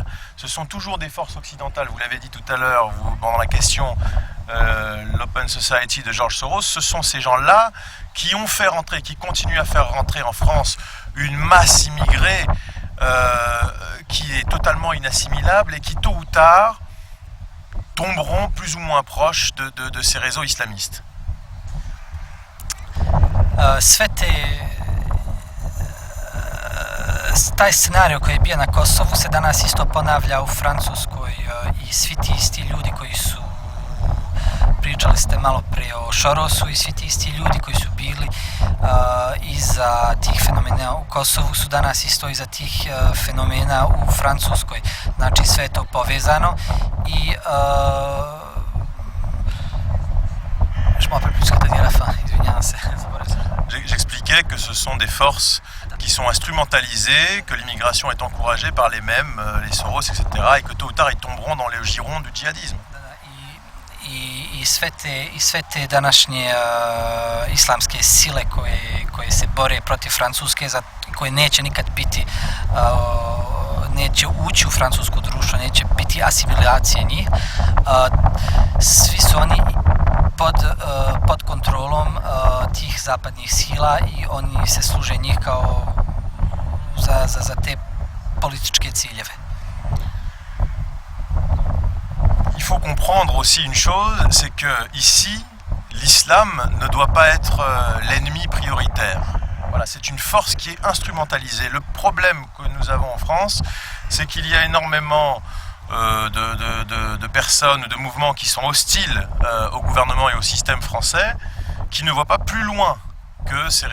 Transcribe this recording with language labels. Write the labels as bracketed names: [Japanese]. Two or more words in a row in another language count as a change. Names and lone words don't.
[French] Ce sont toujours des forces occidentales, vous l'avez dit tout à l'heure pendant la question l'Open Society de George Soros, ce sont ces gens-là qui ont fait rentrer, qui continuent à faire rentrer en France une masse immigrée qui est totalement inassimilable et qui tôt ou tard tomberont plus ou moins proches de ces réseaux islamistes. [Serbian] Taj scenario koji je bio na Kosovu se danas isto ponavlja u Francuskoj i svi ti isti ljudi koji su pričali ste malo pre o Sorosu i svi ti isti ljudi koji su bili iza tih fenomena u Kosovu su danas isto iza tih fenomena u Francuskoj. Znači sve je to povezano i [French] J'expliquais que ce sont des forces qui sont instrumentalisées, que l'immigration est encouragée par les mêmes, les Soros, etc. et que tôt ou tard ils tomberont dans les girons du djihadisme. [Serbian] I sve te današnje islamske sile koje se bore protiv Francuske, koje neće nikad biti, neće ući u francusko društvo, neće biti asimilacije njih, svi su oni pod kontrolom tih zapadnih sila i oni se služe njih kao za te političke ciljeve. [French] Il faut comprendre aussi une chose, c'est que ici, l'islam ne doit pas être l'ennemi prioritaire. Voilà, c'est une force qui est instrumentalisée. Le problème que nous avons en France, c'est qu'il y a énormément de personnes, de mouvements qui sont hostiles au gouvernement et au système français, qui ne voient pas plus loin que ces